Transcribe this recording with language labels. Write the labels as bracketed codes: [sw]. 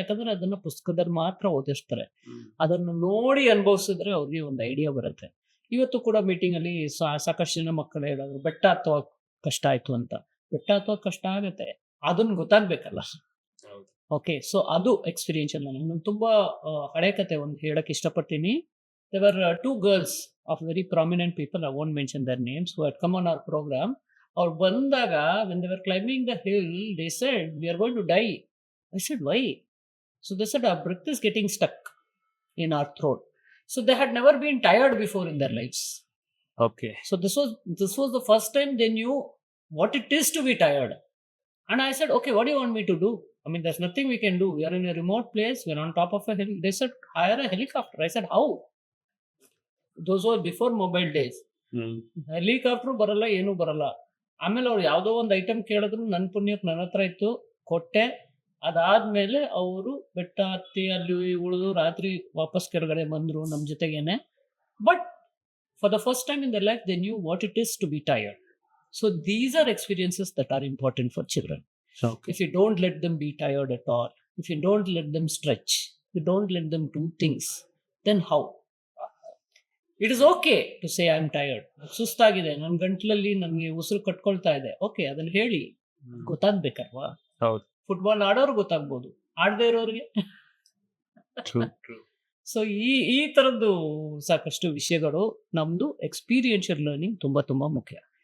[kn] ಯಾಕಂದ್ರೆ ಅದನ್ನ ಪುಸ್ತಕದಲ್ಲಿ ಮಾತ್ರ ಓದಿಸ್ತಾರೆ. ಅದನ್ನು ನೋಡಿ ಅನುಭವಿಸಿದ್ರೆ ಅವ್ರಿಗೆ ಒಂದು ಐಡಿಯಾ ಬರುತ್ತೆ. ಇವತ್ತು ಕೂಡ ಮೀಟಿಂಗ್ ಅಲ್ಲಿ ಸಾಕಷ್ಟು ಜನ ಮಕ್ಕಳು ಹೇಳಿದ್ರು ಬೆಟ್ಟ ಹತ್ತುವ ಕಷ್ಟ ಆಯ್ತು ಅಂತ. ಬೆಟ್ಟ ಹತ್ತುವ ಕಷ್ಟ ಆಗತ್ತೆ, ಅದನ್ನ ಗೊತ್ತಾಗ್ಬೇಕಲ್ಲ. ಓಕೆ, ಸೊ ಅದು ಎಕ್ಸ್ಪೀರಿಯನ್ಷಿಯಲ್ ಲರ್ನಿಂಗ್. ನಾನು ತುಂಬಾ ಹಳೆ ಕತೆ ಒಂದು ಹೇಳಕ್ ಇಷ್ಟಪಡ್ತೀನಿ. [en] There were 2 girls of very prominent people, I won't mention their names, who had come on our program. [kn] ಅವ್ರು ಬಂದಾಗ [en] when they were climbing the hill, they said, "We are going to die." I said, "Why?" So they said, "Our breath is getting stuck in our throat." So they had never been tired before in their lives. Okay. So this was the first time they knew what it is to be tired. And I said, "Okay, what do you want me to do? I mean, there's nothing we can do. We are in a remote place. We are on top of a hill." They said, "Hire a helicopter." I said, "How?" Those were before mobile days. [kn] Helicopter ಬರಲ್ಲ, ಏನೂ ಬರಲ್ಲ. ಆಮೇಲೆ ಅವ್ರು ಯಾವುದೋ ಒಂದು item ಕೇಳಿದ್ರು, ನನ್ನ ಪುಣ್ಯಕ್ಕೆ ನನ್ನ ಹತ್ರ ಇತ್ತು, ಕೊಟ್ಟೆ. ಅದಾದ್ಮೇಲೆ ಅವರು ಬೆಟ್ಟ ಹತ್ತಿ ಅಲ್ಲಿ ಉಳಿದು ರಾತ್ರಿ ವಾಪಸ್ ಕೆಳಗಡೆ ಬಂದ್ರು ನಮ್ಮ ಜೊತೆಗೇನೆ. [en] But for the first time in the life they knew what it is to be tired. So these are experiences that are important for children. If you don't let them be tired at all, if you don't let them stretch, you don't let them do things, then how? It is okay to say I am tired. [kn] ಸುಸ್ತಾಗಿದೆ, ನನ್ನ ಗಂಟ್ಲಲ್ಲಿ ನನಗೆ ಉಸಿರು ಕಟ್ಕೊಳ್ತಾ ಇದೆ. Okay, ಅದನ್ನ ಹೇಳಿ, ಗೊತ್ತಾಗ್ಬೇಕಲ್ವಾ? ಹೌದು. Football ಆಡೋರು ಗೊತ್ತಾಗ್ಬೋದು, ಆಡದೇ ಇರೋರಿಗೆ. So ಈ ತರದ್ದು ಸಾಕಷ್ಟು ವಿಷಯಗಳು. ನಮ್ದು ಎಕ್ಸ್ಪೀರಿಯನ್ಷಿಯಲ್ ಲರ್ನಿಂಗ್ ತುಂಬಾ ತುಂಬಾ ಮುಖ್ಯ.